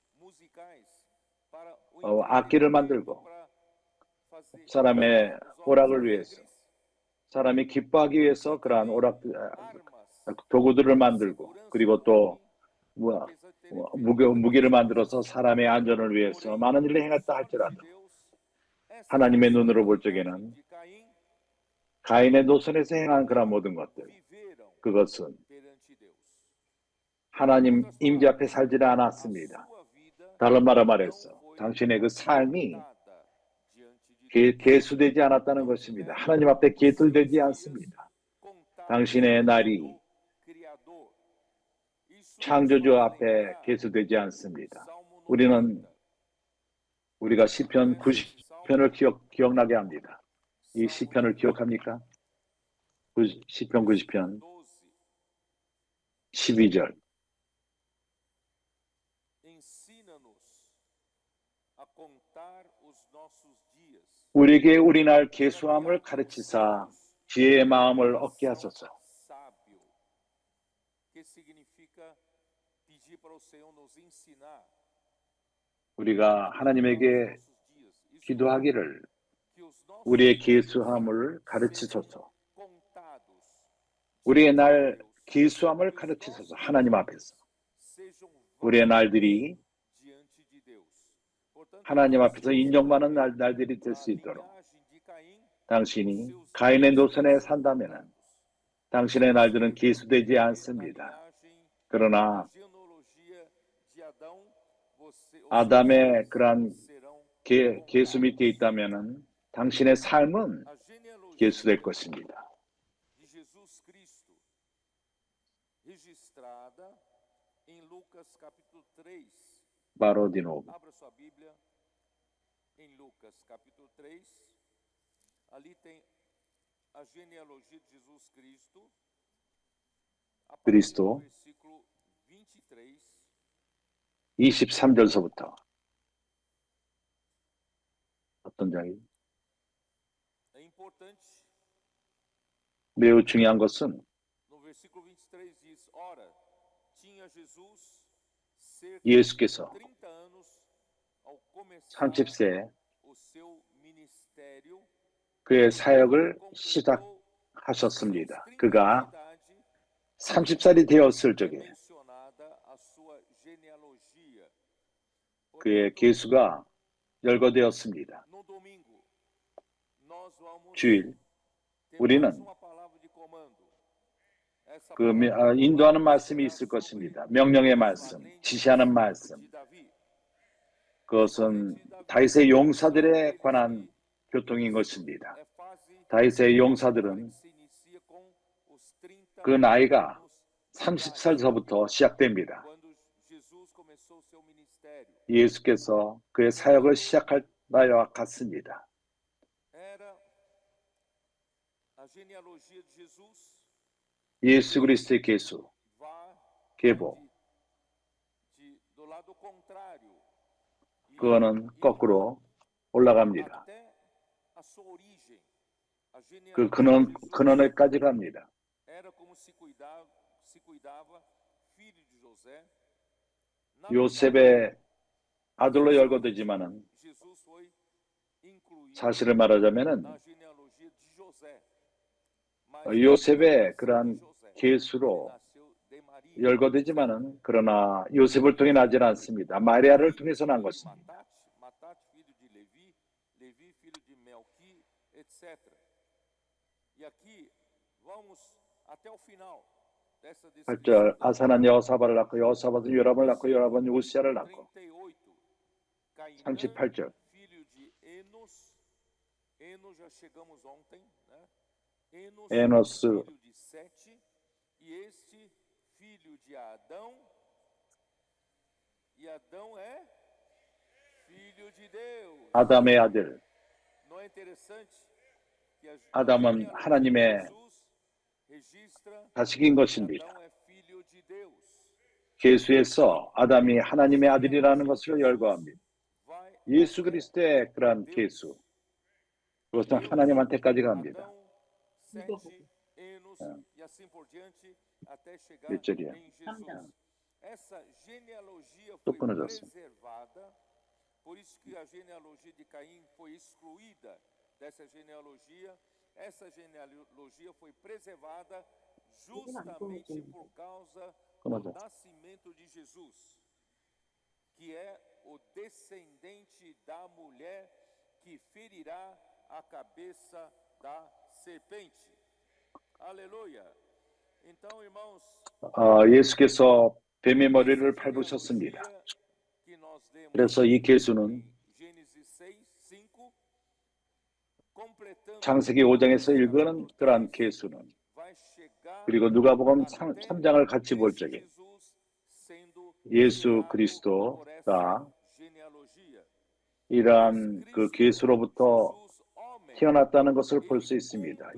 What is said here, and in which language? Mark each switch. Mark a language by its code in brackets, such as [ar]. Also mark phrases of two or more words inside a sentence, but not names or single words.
[ko] 악기를 만들고 사람의 오락을 위해서 사람이 기뻐하기 위해서 그러한 도구들을 만들고 그리고 또 무기를 만들어서 사람의 안전을 위해서 많은 일을 행했다 할지라도 하나님의 눈으로 볼 적에는 가인의 노선에서 행한 그런 모든 것들 그것은 [pt] perante Deus. [ko] 하나님 임재 앞에 살지는 [pt] A [ko] 않았습니다. [pt] sua vida [ko] 다른 말로 [pt] não [ko] 말해서 [pt] foi [ko] 당신의 그 삶이 [pt] pautada diante de Deus. [ko] 계수되지 않았다는 것입니다. 하나님 앞에 계술되지 않습니다. [pt] Contados [ko] 당신의 날이 [pt] do Criador. Isso nos [ko] 창조주 [pt] faz [ko] 앞에 [pt] lembrar [ko] 계수되지 않습니다. [pt] Salmo [ko] 우리는 [pt] 90. [ko] 우리가 시편 [pt] Conhece esse [ko] 90편을 [pt] salmo? [ko] 기억나게 합니다. 이 [pt] Salmo [ko] 시편을 [pt] 90, [ko] 기억합니까? 시편 90편 [pt] 12. [ko] 12절. [pt] Ensina-nos a contar os nossos dias. [ko] 우리에게 우리 날 [pt] para que [ko] 계수함을 가르치사 [pt] alcancemos [ko] 지혜의 마음을 [pt] coração [ko] 얻게 하소서. [pt] sábio. Que significa pedir para o Senhor nos ensinar [ko] 우리가 [pt] a [ko] 하나님에게 [pt] contar os nossos dias. Isso mesmo, [ko] 기도하기를 [pt] que os nossos [ko] 우리의 [pt] dias [ko] 계수함을 [pt] sejam [ko] 가르치소서. [pt] contados [ko] 우리의 [pt] diante de [ko] 날 [pt] Deus. [ko] 계수함을 [pt] Que os [ko] 가르치소서. [pt] nossos [ko] 하나님 [pt] dias [ko] 앞에서. [pt] sejam [ko] 우리의 [pt] válidos [ko] 날들이 [pt] diante de Deus. Portanto, [ko] 하나님 [pt] aqui [ko] 앞에서 [pt] estamos [ko] 인정받는 [pt] vendo [ko] 날들이 될 [pt] a [ko] 수 있도록 [pt] linhagem de Caim, os [ko] 당신이 [pt] seus [ko] 가인의 [pt] dias [ko] 노선에 [pt] foram [ko] 산다면 [pt] contados. [ko] 당신의 날들은 계수되지 [pt] Na [ko] 않습니다. [pt] linhagem, [ko] 그러나 [pt] na genealogia de Adão, os seus [ko] 아담의 [pt] dias [ko] 그러한 [pt] serão [ko] 계수 [pt] contados. [ko] 밑에 있다면 당신의 삶은 [pt] A genealogia [ko] 계수될 것입니다. [pt] de Jesus Cristo, registrada em Lucas capítulo 3. 바로디노 Abra sua Bíblia em Lucas capítulo 3. Ali tem a genealogia de Jesus Cristo. A partir do Cristo. versículo 23. [ko] 23절서부터 어떤 장이 [pt] É importante. [ko] 매우 중요한 것은 [pt] No versículo 23 diz: Ora, tinha Jesus cerca [ko] 예수께서 [pt] de 30 anos ao começar [ko] 30세 [pt] o seu ministério. [ko] 그의 사역을 [pt] Completou [ko] 시작하셨습니다. [pt] seus 30 [ko] 그가 [pt] anos de idade. [ko] 30살이 되었을 [pt] É [ko] 적에 [pt] mencionada a sua genealogia. [ko] 그의 [pt] Portanto, [ko] 계수가 열거되었습니다. [pt] no domingo, nós vamos [ko] 주일 [pt] ter [ko] 우리는 [pt] mais uma palavra de comando. Essa [ko] 그 [pt] palavra de [ko] 인도하는 [pt] comando [ko] 말씀이 [pt] será [ko] 있을 [pt] sobre [ko] 것입니다. 명령의 [pt] os [ko] 말씀, [pt] valentes [ko] 지시하는 말씀. [pt] de Davi. Os [ko] 그것은 [pt] valentes de Davi [ko] 다윗의 [pt] são [ko] 용사들에 [pt] aqueles [ko] 관한 [pt] que [ko] 교통인 것입니다. [pt] é fase [ko] 다윗의 [pt] etária [ko] 용사들은 [pt] que se inicia com os 30 [ko] 그 나이가 [pt] anos de idade, [ko] 30살서부터 시작됩니다. [pt] quando Jesus começou o seu ministério. [ko] 예수께서 그의 사역을 시작할 나이와 같습니다. [pt] Era a genealogia de Jesus. [ko] 예수 그리스도의 계수, [pt] Vai [ko] 계보, [pt] do lado contrário e [ko] 그거는 [pt] indo [ko] 거꾸로 올라갑니다. [pt] até a sua origem. A [ko] 그 [pt] genealogia de Jesus [ko] 근원에까지 갑니다. [pt] era como se cuidava filho de José. [ko] 요셉의 아들로 열거되지만은 [pt] Jesus foi incluído [ko] 사실을 말하자면은 [pt] na genealogia de José. Mas [ko] 요셉의 [pt] não nasceu de [ko] 그러한 [pt] José. [ko] 계수로 [pt] Ele nasceu de Maria. [ko] 열거되지만은 그러나 요셉을 통해 나지 않습니다. 마리아를 통해서 난 [pt] Filho de [ko] 것입니다. [pt] Matat, filho de Levi, Levi filho de Melqui, etc. E aqui vamos até o final dessa [ko] 8절 [pt] descrição. [ko] 아사는 여호사밧을 낳고 여호사밧은 요람을 낳고 요람은 우시야를 낳고 [pt] 38. Cainã, [ko] 38절 [pt] filho de Enos. Enos já chegamos ontem, né? Enos, [ko] 에노스 [pt] filho de Sete. E este, filho de Adão. E Adão é filho de Deus. [ko] 아담의 아들. [pt] Não é interessante que a [ko] 아담은 [pt] genealogia de [ko] 하나님의 [pt] Jesus registra [ko] 자식인 [pt] que [ko] 것입니다. [pt] Adão é filho de Deus. [ko] 계수에서 아담이 하나님의 아들이라는 것을 열거합니다. [pt] Vai [ko] 예수 [pt] até [ko] 그리스도의 그러한 [pt] Deus. [ko] 계수, 그것은 하나님한테까지 갑니다. [pt] Adão, Sete, Enos e assim por diante até chegar [ko] 몇 절이야? [pt] em Jesus. Essa genealogia [ko] 또 [pt] foi [ko] 끊어졌어. [pt] preservada, por isso que a genealogia de Caim foi excluída dessa genealogia. Essa genealogia foi preservada justamente por causa do nascimento de Jesus, que é o descendente da mulher que ferirá a cabeça da serpente. Aleluia. [ko] 예수께서 뱀의 머리를 밟으셨습니다. 그래서 이 계수는 창세기 5장에서 읽은 그러한 계수는, 그리고 누가복음 3장을 같이 볼 적에 예수 그리스도가 이러한 그 계수로부터 태어났다는 것을 볼 수 있습니다.